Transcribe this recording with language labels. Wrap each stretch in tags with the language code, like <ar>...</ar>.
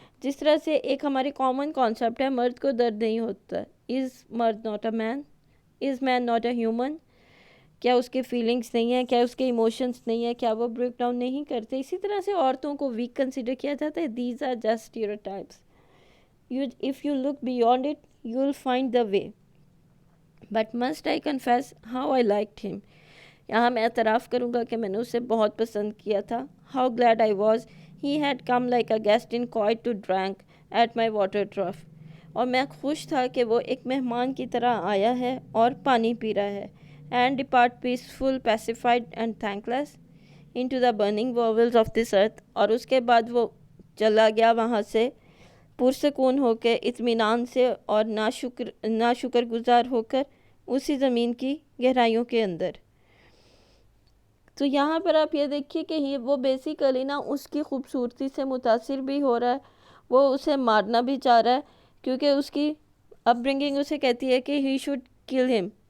<ur>جس طرح سے ایک ہماری کامن کانسیپٹ ہے, مرد کو درد نہیں ہوتا.</ur> <en>Is مرد not a man? Is man not a human?</en> <ur>کیا اس کے فیلنگس نہیں ہیں؟ کیا اس کے ایموشنس نہیں ہیں؟ کیا وہ بریک ڈاؤن نہیں کرتے؟ اسی طرح سے عورتوں کو ویک کنسیڈر کیا جاتا ہے.</ur> <en>These are just stereotypes. If you look beyond it, you'll find the way. But must I confess how I liked him?</en> <ur>یہاں میں اعتراف کروں گا کہ میں نے اسے بہت پسند کیا تھا.</ur> <en>How glad I was he had come like a guest in quiet to drink at my water trough.</en> <ur>اور میں خوش تھا کہ وہ ایک مہمان کی طرح آیا ہے اور پانی پی رہا ہے.</ur> <en>And depart peaceful, pacified and thankless into the burning bowels of this earth.</en> <ur>اور اس کے بعد وہ چلا گیا وہاں سے پرسکون ہو کے, اطمینان سے اور ناشکر گزار ہو کر اسی زمین کی گہرائیوں کے اندر. تو یہاں پر آپ یہ دیکھیے کہ وہ بیسیکلی نا اس کی خوبصورتی سے متاثر بھی ہو رہا ہے, وہ اسے مارنا بھی چاہ رہا ہے کیونکہ اس کی اپ برنگنگ اسے کہتی ہے کہ</ur> <en>He should kill him.</en>